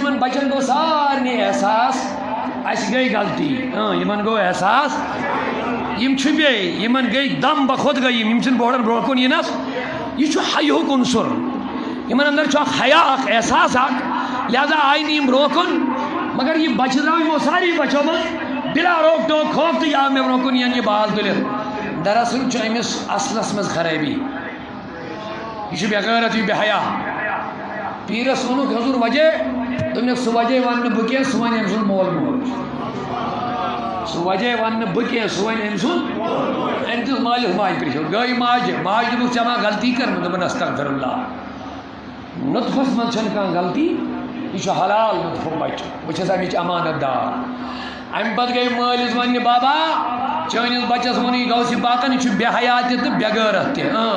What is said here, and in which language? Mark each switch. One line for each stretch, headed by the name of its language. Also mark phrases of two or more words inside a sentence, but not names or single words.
Kashmiri: یِمن بچن گوٚو سارنٕے احساس اَسہِ گٔے غلطی یِمن گوٚو احساس یِم چھُپے یِمن گٔے دم بخود گٔے یِم چھِنہٕ بورڈن برونٛہہ کُن یِنس یہِ چھُ حیہُک عنصر یِمن اندر چھُ اکھ حیا اکھ احساس اکھ لہذا آیہِ نہٕ یِم برونٛہہ کُن مگر یہِ بچہِ درٛاو یِمو ساری بچو منٛز بِلا روک ٹوک خوف تہٕ یہِ آو مےٚ برونٛہہ کُن یِن یہِ بال تُلِتھ دراصل چھُ أمِس اصلس منٛز خرٲبی یہِ چھُ بےغٲرت یہِ بے حیا پیٖرس ووٚنُکھ حضوٗر وجہ دوٚپنکھ سُہ وجہ ونہٕ نہٕ بہٕ کینٛہہ سُہ وَنہِ أمۍ سُنٛد مول موج سُہ وجہ ونہٕ نہٕ بہٕ کینٛہہ سُہ وَنہِ أمۍ سُنٛد أمۍ دِژ مٲلِس ماجہِ پرٛژھِو گٔے ماجہِ دوٚپُکھ ژےٚ ما غلطی کٔرمٕژ دوٚپُن
Arabic: استغفر اللہ
Kashmiri: نُطفس منٛز چھنہٕ کانٛہہ غلطی یہِ چھُ حلال نُطفُک بچہِ بہٕ چھَس اَمِچ امانت دار اَمہِ پتہٕ گٔے مٲلِس وَننہِ بابا چٲنِس بچس ووٚنُے غوثِ پاکن یہِ چھُ بے حیا تہِ تہٕ بے غٲرت تہِ